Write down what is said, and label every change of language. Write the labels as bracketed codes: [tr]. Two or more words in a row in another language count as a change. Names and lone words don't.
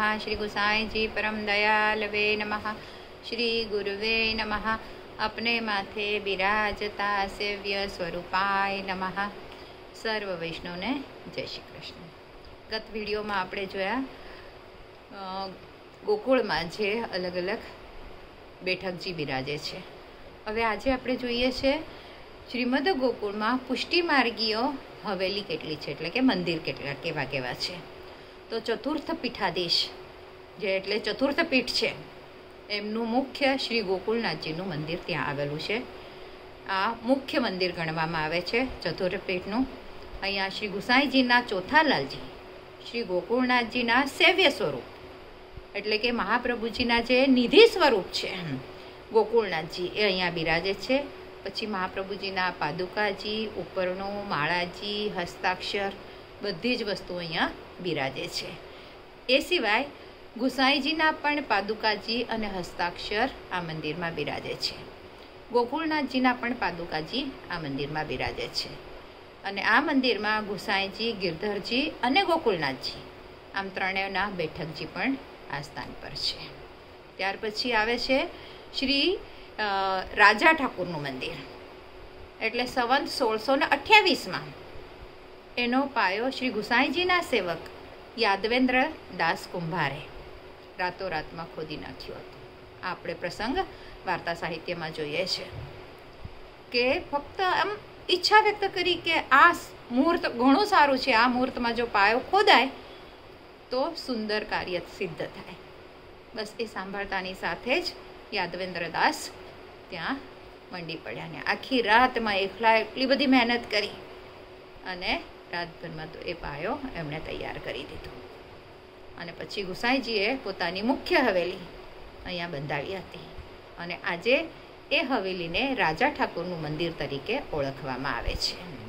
[sa] श्री गुसाई जी परम दयालवे नमः। श्री गुरुवे नमः। अपने माथे बिराजता सेव्य स्वरूपाय नमः। [gu] સર્વ વૈષ્ણવ ને જય શ્રી કૃષ્ણ। ગત વિડિયો મેં આપણે જોયા ગોકુલ મેં જે અલગ અલગ બેઠકજી બિરાજે છે। હવે આજે આપણે જોઈએ છે શ્રીમદ ગોકુલ મેં પુષ્ટિ માર્ગીય હવેલી કેટલી છે, એટલે કે મંદિર કેટલા કેવા કેવા છે। તો ચતુર્થ પીઠાધીશ જે એટલે ચતુર્થ પીઠ છે એમનું મુખ્ય શ્રી ગોકુલનાથજીનું મંદિર ત્યાં આવેલું છે। આ મુખ્ય મંદિર ગણવામાં આવે છે ચતુર્થ પીઠનું। અહીંયા શ્રી ગુસાઈજીના ચોથા લાલજી શ્રી ગોકુલનાથજીના સેવ્ય સ્વરૂપ એટલે કે મહાપ્રભુજીના જે નિધિ સ્વરૂપ છે ગોકુલનાથજી એ અહીંયા બિરાજે છે। પછી મહાપ્રભુજીના પાદુકાજી, ઉપરણો, માળાજી, હસ્તાક્ષર બધી જ વસ્તુ અહીંયા બિરાજે છે। એ સિવાય ગુસાઈજીના પણ પાદુકાજી અને હસ્તાક્ષર આ મંદિરમાં બિરાજે છે। ગોકુલનાથજીના પણ પાદુકાજી આ મંદિરમાં બિરાજે છે। અને આ મંદિરમાં ગુસાઈજી, ગિરધરજી અને ગોકુલનાથજી આમ ત્રણેયના બેઠકજી પણ આ સ્થાન પર છે। ત્યાર પછી આવે છે શ્રી રાજા ઠાકુરનું મંદિર એટલે સંવત 1628 મેં એનો પાયો શ્રી ગુસાઈજીના સેવક યાદવેંદ્ર દાસ કુંભારે રાતોરાત મેં ખોદી નાખ્યો હતો। આપણે પ્રસંગ વાર્તા સાહિત્ય મેં જોઈએ છે કે ફક્ત આમ ઇચ્છા વ્યક્ત કરી કે આ મુહૂર્ત ઘણું સારું છે, આ મુહૂર્ત મેં જો પાયો ખોદાય તો સુંદર કાર્ય સિદ્ધ થાય। બસ એ સાંભળતાની સાથે જ યાદવેંદ્ર દાસ ત્યાં મંડી પડ્યા ને આખી રાતમાં એકલા એટલી બધી મહેનત કરી અને રાતભરમાં તો એ પાયો એમણે તૈયાર કરી દીધો। અને પછી ગુસાઈજીએ પોતાની મુખ્ય હવેલી અહીંયા બંધાવી હતી અને આજે એ હવેલીને રાજા ઠાકોરનું મંદિર તરીકે ઓળખવામાં આવે છે।